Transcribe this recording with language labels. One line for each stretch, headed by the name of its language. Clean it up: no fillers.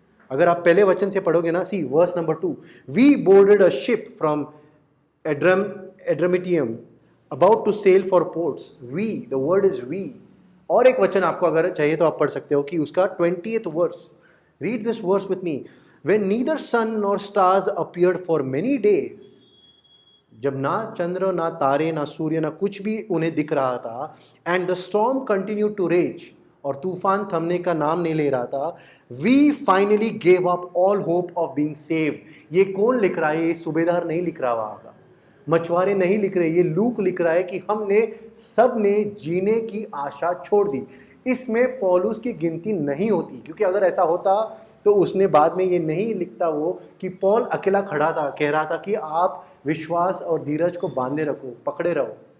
Hindi: अगर आप पहले वचन से पढ़ोगे ना,
English: See verse number 2, we boarded a ship from Adramyttium about to sail for ports. We, the word is we.
Hindi: और एक वचन आपको अगर चाहिए तो आप पढ़ सकते हो कि उसका 20th verse.
English: Read this verse with me. When neither sun nor stars appeared for many days,
Hindi: जब ना चंद्र, ना तारे, ना सूर्य, ना कुछ भी उन्हें दिख रहा था,
English: and the storm continued to rage,
Hindi: और तूफान थमने का नाम नहीं ले रहा था,
English: We finally gave up all hope of being saved.
Hindi: ये कौन लिख रहा है? ये सूबेदार नहीं लिख रहा वहां का, मछुआरे नहीं लिख रहे, ये लूक लिख रहा है कि हमने सब ने जीने की आशा छोड़ दी। इसमें पौलुस की गिनती नहीं होती, क्योंकि अगर ऐसा होता तो उसने बाद में ये नहीं लिखता वो कि पौल अकेला खड़ा था, कह रहा था कि आप विश्वास और धीरज को बांधे रखो, पकड़े रहो।